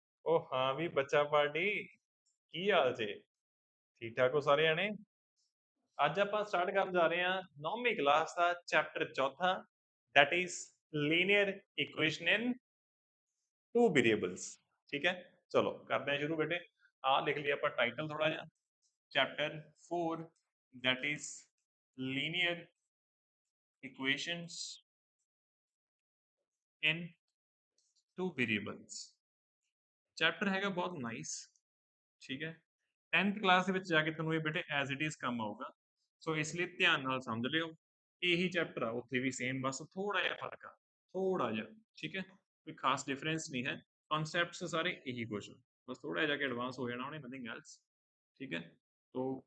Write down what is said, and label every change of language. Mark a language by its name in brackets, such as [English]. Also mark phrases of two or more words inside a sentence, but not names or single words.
[Punjabi] ਓ ਹਾਂ ਭੀ ਬੱਚਾ ਪਾਰਟੀ ਕੀ ਹਾਲ ਜੇ ਠੀਕ ਠਾਕ ਹੋ ਸਾਰੇ ਜਾਣੇ ਅੱਜ ਆਪਾਂ ਸਟਾਰਟ ਕਰਨ ਜਾ ਰਹੇ ਹਾਂ 9ਵੀਂ ਕਲਾਸ ਦਾ ਚੈਪਟਰ ਚੌਥਾ [English] that is linear equation in two variables [Hindi] ठीक है चलो करते हैं शुरू [Punjabi] ਬੇਟੇ ਆ ਲਿਖ ਲਿਆ ਆਪਾਂ ਟਾਈਟਲ ਥੋੜਾ ਜਿਹਾ [English] chapter 4 that is linear equations in two variables [Punjabi] ਚੈਪਟਰ ਹੈਗਾ ਬਹੁਤ ਨਾਈਸ ਠੀਕ ਹੈ 10th ਕਲਾਸ ਦੇ ਵਿੱਚ ਜਾ ਕੇ ਤੁਹਾਨੂੰ ਇਹ ਬੇਟੇ [English] as it is [Punjabi] ਕੰਮ ਆਊਗਾ ਸੋ ਇਸ ਲਈ ਧਿਆਨ ਨਾਲ ਸਮਝ ਲਿਓ ਇਹੀ ਚੈਪਟਰ ਆ ਉੱਥੇ ਵੀ ਸੇਮ ਬਸ ਥੋੜਾ ਜਿਹਾ ਫਰਕ ਆ ਥੋੜਾ ਜਿਹਾ ਠੀਕ ਹੈ ਕੋਈ ਖਾਸ ਡਿਫਰੈਂਸ ਨਹੀਂ ਹੈ ਕਨਸੈਪਟਸ ਸਾਰੇ ਇਹੀ ਕੁਝ ਬਸ ਥੋੜਾ ਜਿਹਾ ਕਿ ਐਡਵਾਂਸ ਹੋ ਜਾਣਾ ਉਹਨੇ [English] nothing else [Punjabi] ਠੀਕ ਹੈ ਸੋ